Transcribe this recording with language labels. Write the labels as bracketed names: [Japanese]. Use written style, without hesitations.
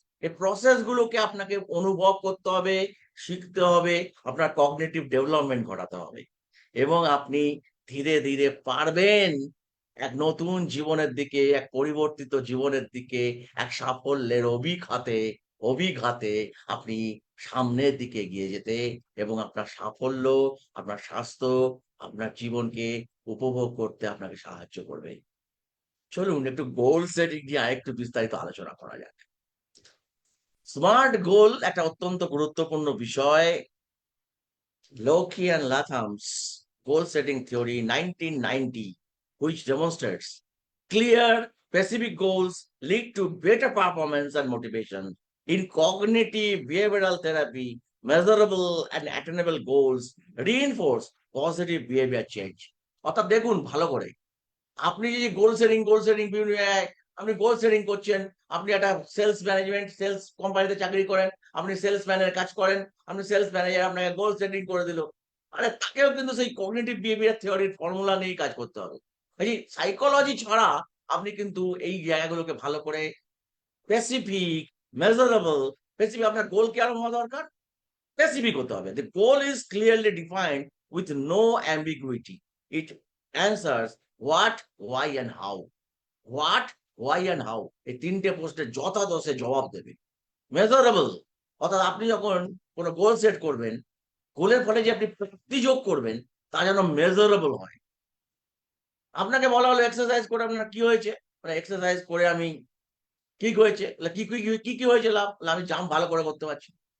[Bangla] এই প্রসেস গুলোকে আপনাকে অনুভব করতে হবে, শিখতে হবে, আপনার কগনিটিভ ডেভেলপমেন্ট ঘটাতে হবে এবং আপনি ধীরে ধীরে পারবেন এক নতুন জীবনের দিকে, এক পরিবর্তিত জীবনের দিকে, এক সাফল্যের অভিঘাতে আপনি সামনের দিকে এগিয়ে যেতে এবং আপনার সাফল্য, আপনার স্বাস্থ্য, আপনার জীবনকে উপভোগ করতে আপনাকে সাহায্য করবে। চলুন একটু গোল সেটিং নিয়ে আরেকটু বিস্তারিত আলোচনা করা যাক। স্মার্ট গোল একটা অত্যন্ত গুরুত্বপূর্ণ বিষয়। [English] Loki and Latham's goal setting theory 1990, which demonstrates clear, specific goals lead to better performance and motivation. In cognitive behavioral therapy, measurable and attainable goals reinforce positive behavior change. [Bangla] অর্থাৎ দেখুন ভালো করে, আপনি যদি গোল সেটিং বিভিন্ন জায়গায় আপনি গোল সেটিং করছেন, আপনি একটা সেলস কোম্পানিতে চাকরি করেন, আপনি সেলসম্যানের কাজ করেন, আপনি সেলস ম্যানেজার আপনাকে গোল সেটিং করে দিল। আরে তাকেও কিন্তু সেই কগনিটিভ বিহেভিয়ার থিওরির ফর্মুলা নিয়েই কাজ করতে হবে। এই সাইকোলজি ছাড়া আপনি কিন্তু এই জায়গাগুলোকে ভালো করে স্পেসিফিক, মেজারেবল, স্পেসিফিক আপনার গোল কি আরো হওয়া দরকার, স্পেসিফিক হতে হবে। [English] The goal is clearly defined with no ambiguity. It answers what, why and how. What, why and how [Bangla] এই তিনটে প্রশ্নের যথাযথ জবাব দেবে। মেজারেবল, অর্থাৎ আপনি যখন কোনো গোল সেট করবেন, গোলের ফলে যে আপনি প্রাপ্তি যোগ করবেন তা যেন মেজারেবল হয়। আপনাকে বলা হলো এক্সারসাইজ করে আপনার কি হয়েছে, মানে এক্সারসাইজ করে আমি কি হয়েছে, কি হয়েছে লাভ, আমি জাম্প ভালো করে করতে পারছি।